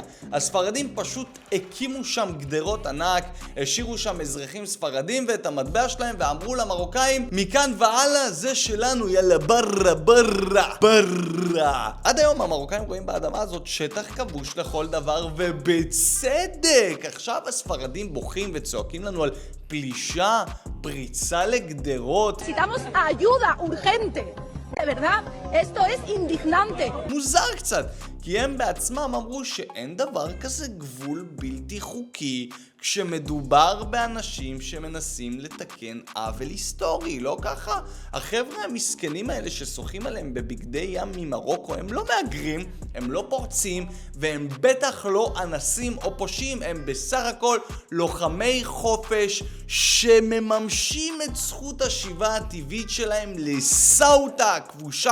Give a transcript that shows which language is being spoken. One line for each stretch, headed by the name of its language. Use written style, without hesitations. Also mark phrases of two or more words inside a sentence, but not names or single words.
Hebrew: הספרדים פשוט הקימו שם גדרות ענק, השאירו שם אזרחים ספרדים ואת המטבע שלהם, ואמרו למרוקאים, מכאן והלאה זה שלנו,
Arabic: يلا برا.
Hebrew: עד היום המרוקאים רואים באדמה הזאת שטח כבוש לכל דבר, ובצדק. עכשיו הספרדים בוכים וצועקים לנו על פלישה, פריצה לגדרות.
Spanish: Necesitamos ayuda urgente. De verdad, esto es indignante.
Hebrew: מוזר קצת, כי הם בעצמם אמרו שאין דבר כזה גבול בלתי חוקי כשמדובר באנשים שמנסים לתקן עוול היסטורי, לא ככה? החבר'ה המסכנים האלה ששוחים עליהם בבגדי ים ממרוקו הם לא מהגרים, הם לא פורצים, והם בטח לא אנסים או פושעים, הם בסך הכל לוחמי חופש שמממשים את זכות השיבה הטבעית שלהם לסאוטה הכבושה.